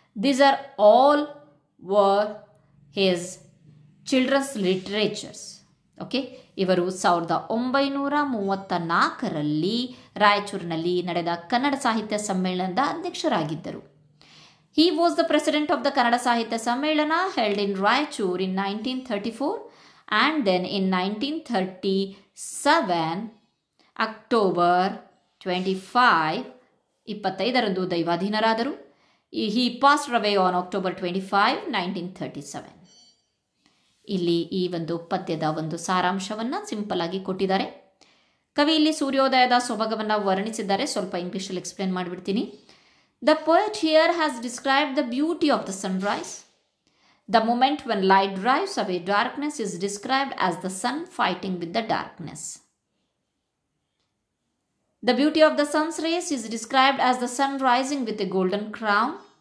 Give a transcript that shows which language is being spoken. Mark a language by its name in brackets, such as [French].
[English] These are all were his children's literatures. [Kannada] Okay, ಇವರು 1934 ರಾಯಚೂರಿನಲ್ಲಿ ನಡೆದ ಕನ್ನಡ ಸಾಹಿತ್ಯ ಸಮ್ಮೇಳನದ ಅಧ್ಯಕ್ಷರಾಗಿದ್ದರು. [English] He was the president of the Kannada Sahitya Sammelana held in Raichur in 1934 and then in 1937 October 25 [Kannada] ದೈವಾಧೀನರಾದರು. [English] He passed away on October 25, 1937. [Kannada] ಇಲ್ಲಿ ಈ ಒಂದು ಪದ್ಯದ ಒಂದು ಸಾರಾಂಶವನ್ನು ಸಿಂಪಲ್ ಆಗಿ ಕೊಟ್ಟಿದ್ದಾರೆ. ಕವಿ ಇಲ್ಲಿ ಸೂರ್ಯೋದಯದ ಸೊಬಗವನ್ನು ವರ್ಣಿಸಿದ್ದಾರೆ. ಸ್ವಲ್ಪ ಇಂಗ್ಲಿಷಲ್ಲಿ ಎಕ್ಸ್ಪ್ಲೇನ್ ಮಾಡಿಬಿಡ್ತೀನಿ. [English] The poet here has described the beauty of the sunrise. The moment when light drives away darkness is described as the sun fighting with the darkness. The beauty of the sun's rays is described as the sun rising with a golden crown.